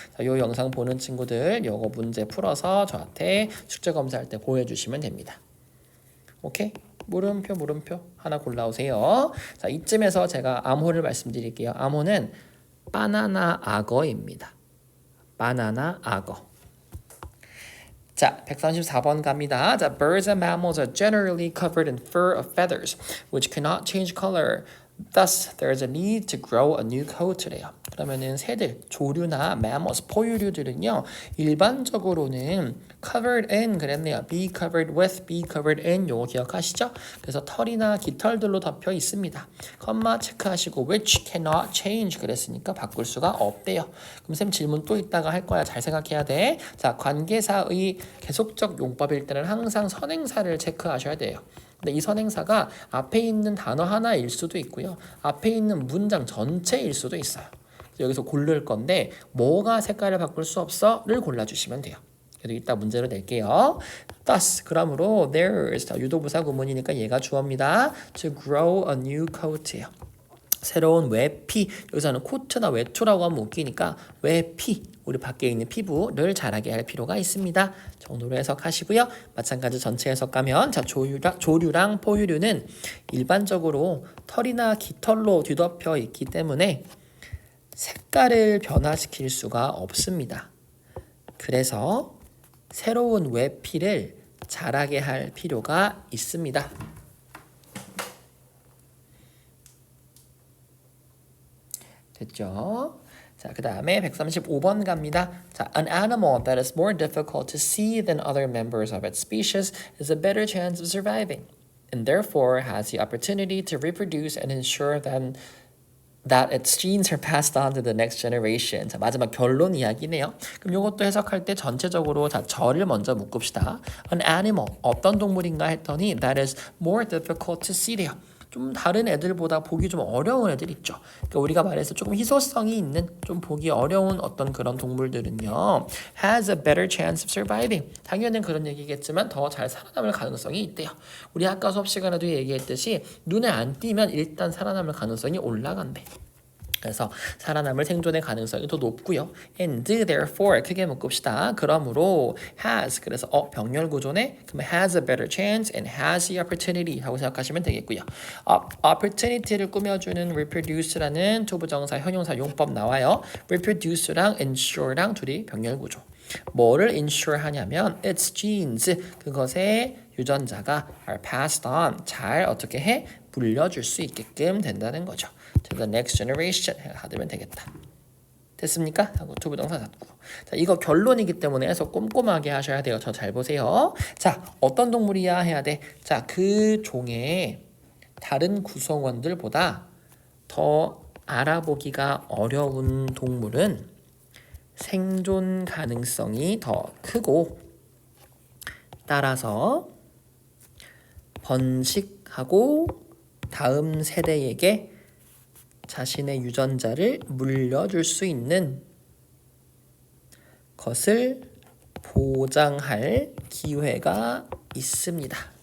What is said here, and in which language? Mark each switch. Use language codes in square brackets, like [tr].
[ko] 자, 요 영상 보는 친구들 요거 문제 풀어서 저한테 숙제 검사할 때 보여주시면 됩니다. 오케이? 물음표 하나 골라오세요. 자, 이쯤에서 제가 암호를 말씀드릴게요. 암호는 바나나 악어입니다. 바나나 악어. 자, 134번 갑니다. [en] 자, birds and mammals are generally covered in fur of feathers, which cannot change color. Thus, there is a need to grow a new coat래요. [ko] 그러면은 새들, 조류나 mammals, 포유류들은요 일반적으로는 [en] covered in [ko] 그랬네요. [en] be covered with, be covered in [ko] 요거 기억하시죠? 그래서 털이나 깃털들로 덮여 있습니다. 컴마 체크하시고 [en] which cannot change [ko] 그랬으니까 바꿀 수가 없대요. 그럼 쌤 질문 또 있다가 할 거야. 잘 생각해야 돼. 자, 관계사의 계속적 용법일 때는 항상 선행사를 체크하셔야 돼요. 근데 이 선행사가 앞에 있는 단어 하나일 수도 있고요. 앞에 있는 문장 전체일 수도 있어요. 여기서 고를 건데 뭐가 색깔을 바꿀 수 없어?를 골라주시면 돼요. 그래도 이따 문제로 낼게요. Thus, 그러므로 there's 유도부사 구문이니까 얘가 주어입니다. [en] To grow a new coat예요. [ko] 새로운 외피, 여기서는 코트나 외투라고 하면 웃기니까 외피, 우리 밖에 있는 피부를 자라게 할 필요가 있습니다. 정도로 해석하시고요. 마찬가지 전체 해석 가면 자, 조류랑 포유류는 일반적으로 털이나 깃털로 뒤덮여 있기 때문에 색깔을 변화시킬 수가 없습니다. 그래서 새로운 외피를 자라게 할 필요가 있습니다. 됐죠? 자, 그 다음에 135번 갑니다. [en] 자, an animal that is more difficult to see than other members of its species is a better chance of surviving, and therefore has the opportunity to reproduce and ensure that its genes are passed on to the next generation. [ko] 자, 마지막 결론 이야기네요. 그럼 이것도 해석할 때 전체적으로 자, 절을 먼저 묶읍시다. An animal, 어떤 동물인가 했더니 [en] that is more difficult to see [ko] 래요. 좀 다른 애들보다 보기 좀 어려운 애들 있죠. 그러니까 우리가 말해서 조금 희소성이 있는 좀 보기 어려운 어떤 그런 동물들은요 [en] has a better chance of surviving. [ko] 당연히 그런 얘기겠지만 더 잘 살아남을 가능성이 있대요. 우리 아까 수업 시간에도 얘기했듯이 눈에 안 띄면 일단 살아남을 가능성이 올라간대. 그래서 살아남을 생존의 가능성이 더 높고요. [en] And therefore [ko] 크게 묶읍시다. 그러므로 has 그래서 병렬 구조네. 그럼 [en] has a better chance and has the opportunity [ko] 하고 생각하시면 되겠고요. opportunity를 꾸며주는 reproduce라는 투부정사 형용사 용법 나와요. reproduce랑 ensure랑 둘이 병렬 구조. 뭐를 ensure 하냐면 its genes 그것의 유전자가 [en] are passed on [ko] 잘 어떻게 해 물려줄 수 있게끔 된다는 거죠. [en] to the next generation [ko] 하면 되겠다. 됐습니까? 하고 투부정사 잡고. 자, 이거 결론이기 때문에 해서 꼼꼼하게 하셔야 돼요. 저 잘 보세요. 자, 어떤 동물이야 해야 돼. 자, 그 종의 다른 구성원들보다 더 알아보기가 어려운 동물은 생존 가능성이 더 크고 따라서 번식하고 다음 세대에게 자신의 유전자를 물려줄 수 있는 것을 보장할 기회가 있습니다.